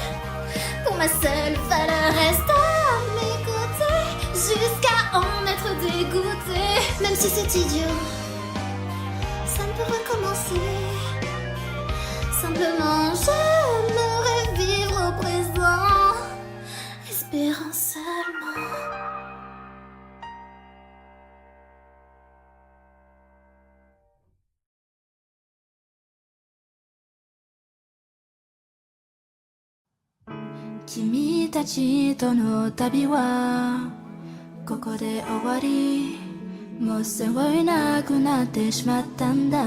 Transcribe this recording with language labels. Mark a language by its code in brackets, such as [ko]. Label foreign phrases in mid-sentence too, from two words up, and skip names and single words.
[fr] Pour ma seule valeur, reste à mes côtés jusqu'à en être dégoûtée. Même si c'est idiot, ça ne peut recommencer. Simplement, j'aimerais vivre au présent, espérant seulement. [ja] Kimi たちとの旅はここで終わり、もう背負えなくなってしまったんだ。